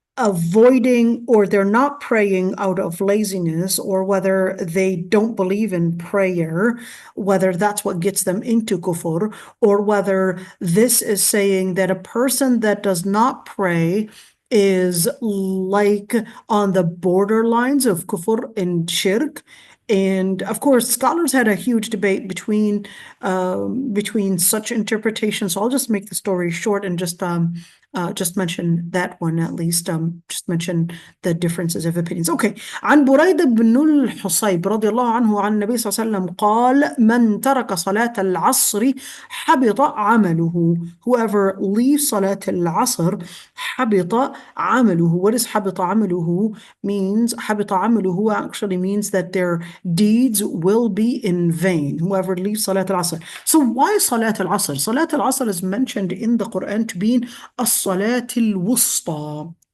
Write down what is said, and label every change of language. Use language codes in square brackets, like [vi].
[en] avoiding or they're not praying out of laziness, or whether they don't believe in prayer, whether that's what gets them into kufr, or whether this is saying that a person that does not pray is like on the borderlines of kufr and shirk. And of course, scholars had a huge debate between such interpretations. So I'll just make the story short and just mention that one at least. Just mention the differences of opinions. Okay. [ar] عن بريدة بن الحصيب رضي الله عنه عن النبي صلى الله عليه وسلم قال من ترك صلاة العصر حبط عمله. [en] Whoever leaves [ar] صلاة العصر حبط عمله. [en] What does [ar] حبط عمله [en] means? حبط عمله actually means that their deeds will be in vain. Whoever leaves [ar] صلاة العصر. [en] So why صلاة العصر? صلاة العصر is mentioned in the Quran to be [ar] الصلاة الوسطى.